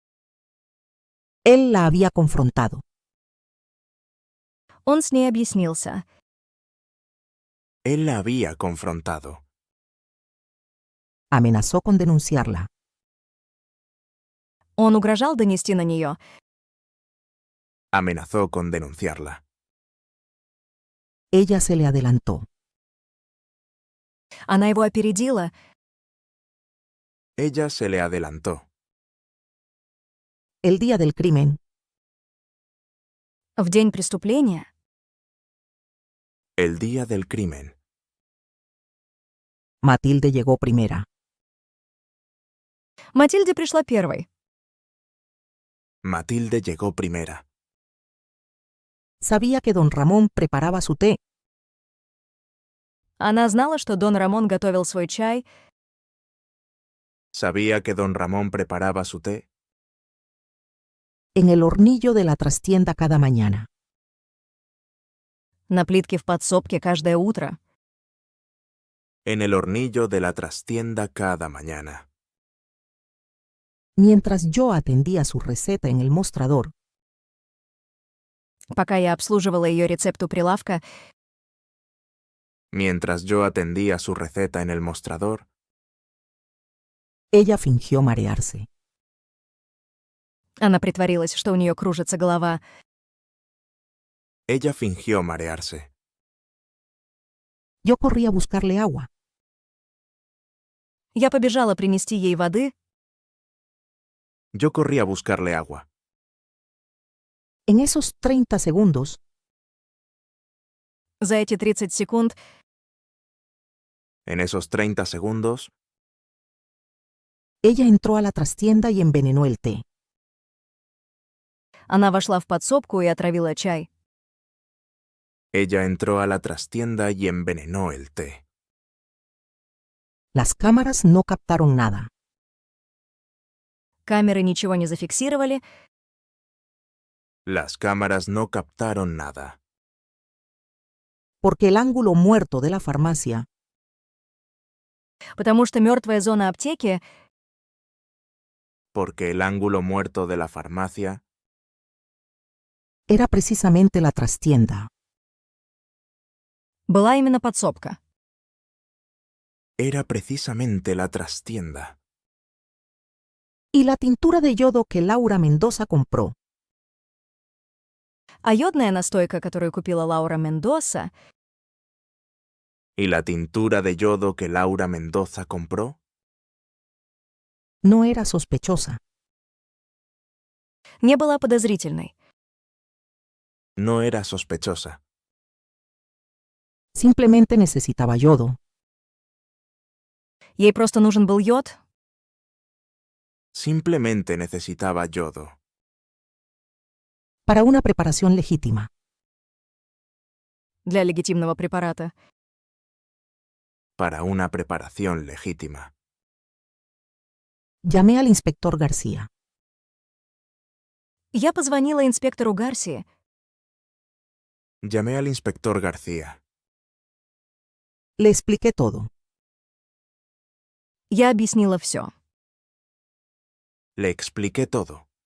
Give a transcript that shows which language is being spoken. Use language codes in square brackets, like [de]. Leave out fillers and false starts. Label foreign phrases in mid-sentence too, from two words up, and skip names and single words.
[es] Él la había confrontado. [ru] Он с ней объяснился. [es] Él la había confrontado. Amenazó con denunciarla. [ru] Он угрожал донести на нее. [es] Amenazó con denunciarla. Ella se le adelantó. [ru] Она его опередила. [es] Ella se le adelantó. El día del crimen, [ru] В день преступления [es] El día del crimen. Matilde llegó primera. [ru] Матильда пришла первой. [es] Matilde llegó primera. Sabía que don Ramón preparaba su té. [ru] Она знала, что Дон Рамон готовил свой чай, [es] Sabía que don Ramón preparaba su té en el hornillo de la trastienda cada mañana. [ru] на плитке в подсобке каждое утро. [es] en el hornillo de la trastienda cada mañana. Mientras yo atendía su receta en el mostrador, [ru] Пока я обслуживала ее рецепт у прилавка, [es] Mientras yo atendía su receta en el mostrador, ella fingió marearse. [ru] она притворилась, что у нее кружится голова. [es] ella fingió marearse. Yo corrí a buscarle agua. [ru] Я побежала принести ей воды. [es] Yo corrí a buscarle agua. En esos 30 segundos, [ru] За эти 30 секунд [es] En esos 30 segundos, ella entró a la trastienda y envenenó el té. [ru] она вошла в подсобку и отравила чай. [es] ella entró a la trastienda y envenenó el té. Las cámaras no captaron nada. [ru] Камеры ничего не зафиксировали, [es] Las cámaras no captaron nada, Porque el ángulo muerto de la farmacia [ru] потому что мертвая зона аптеки [es] porque el ángulo muerto de la farmacia era precisamente la trastienda. [ru] была именно подсобка. [es] era precisamente la trastienda. Y la tintura de yodo que Laura Mendoza compró [ru] А йодная настойка, которую купила Лаура Мендоса, [es] ¿Y la tintura de yodo que Laura Mendoza compró? no era sospechosa. [ru] не была подозрительной. [es] No era sospechosa. Simplemente necesitaba yodo. [ru] Ей просто нужен был йод, [es] Simplemente necesitaba yodo Para una preparación legítima. [ru] для легитимного препарата. [es] para una preparación legítima. Llamé al inspector García. [ru] Я позвонила инспектору Гарсии. [es] Llamé al inspector García. Le expliqué todo. [ru] Я объяснила все. [es] Le expliqué todo.